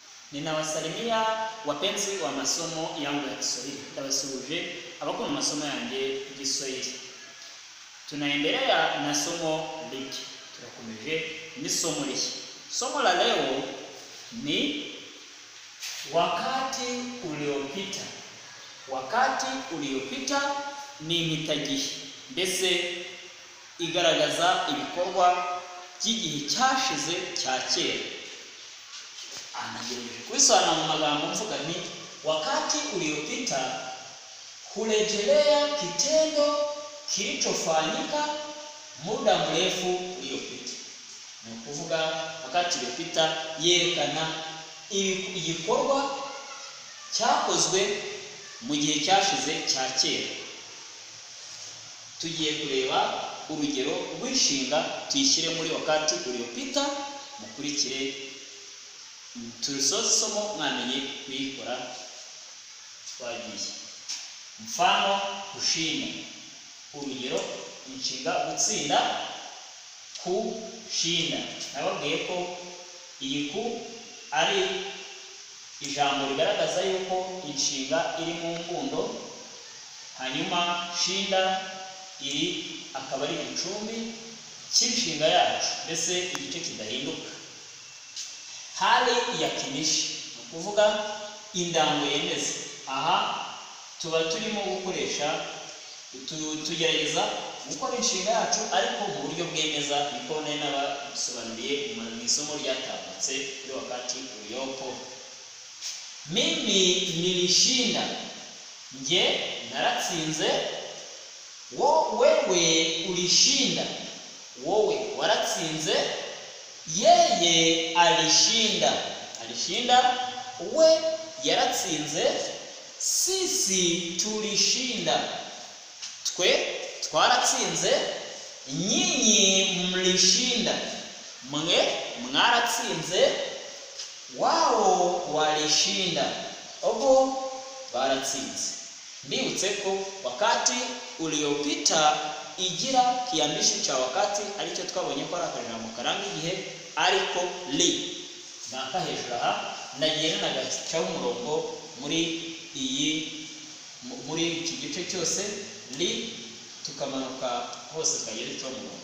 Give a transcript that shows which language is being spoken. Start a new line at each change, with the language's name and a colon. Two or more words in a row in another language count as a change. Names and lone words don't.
Swahili: Ninawasalimia wapenzi wa masomo yangu ya Kiswahili.
Kinyarwanda: Ndabasuhuje abakunda masomo yanjye y'Igiswahili.
Swahili: Tunaendelea na somo liki.
Kinyarwanda: Tunakomeje ni
Swahili: somo liki. Somo la leo ni wakati uliopita. Wakati uliopita
Kinyarwanda: ni impitagihe, mbese igaragaza ibikorwa by'igihe cyashize cya kera. Anagejeje kubisobanura mu magambo mvuga ni
Swahili: wakati uliopita kurejelea kitendo kilichofanyika muda mrefu uliopita.
Kinyarwanda: Ni kuvuga
Swahili: wakati uliopita
Kinyarwanda: yerekana igikorwa cyakozwe mu gihe cyashize cya kera. Tugiye kureba urugero rw'inshinga tuyishyire muri
Swahili: wakati uliopita,
Kinyarwanda: mukurikire
Swahili: tulisoza somo
Kinyarwanda: mwamenye kuyikora twagiye.
Swahili: Mfano kushinda.
Kinyarwanda: Urugero inshinga gutsinda, kushinda. Nababwiye ko iyi ku ari ijambo rigaragaza yuko inshinga iri mu mbundo, hanyuma shinda iri akaba ari igicumbi cy'inshinga yacu, mbese igice kidahinduka.
Swahili: Hali yakinishi,
Kinyarwanda: kuvuga indango yemeza. Aha tuba turimo gukoresha tugerageza gukora inshinga yacu ariko mu buryo bwemeza, niko nari nabasobanuriye mu isomo ryatambutse kuri
Swahili: wakati uliopo. Mimi nilishinda,
Kinyarwanda: nge naratsinze.
Swahili: Wewe ulishinda,
Kinyarwanda: wowe waratsinze.
Swahili: Yeye alishinda, alishinda.
Kinyarwanda: We yaratsinze.
Swahili: Sisi tulishinda,
Kinyarwanda: twe twaratsinze.
Swahili: Nyinyi mlishinda,
Kinyarwanda: mwe mwaratsinze.
Swahili: Wao walishinda,
Kinyarwanda: obo baratsinze. Ndibutse ko
Swahili: wakati uliopita
Kinyarwanda: igira
Swahili: kiambishi cha wakati
Kinyarwanda: aricyo twabonye ko ari akajambo karanga igihe, ariko li. Naka hejuru aha ndagiye nagacaho umurongo muri iki gice cyose li, tukamanuka hose kagere cyo murongo.